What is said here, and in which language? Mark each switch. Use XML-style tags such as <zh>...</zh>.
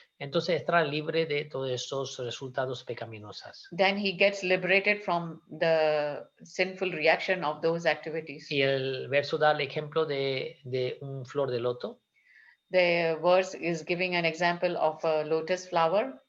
<es>Entonces estará libre de todos esos resultados pecaminosos.</es> <en>then he gets liberated from the sinful reaction of those activities.</en> <es>Y el verso da el ejemplo de un flor de loto,</es> <en>The verse is giving an example of a lotus flower,</en>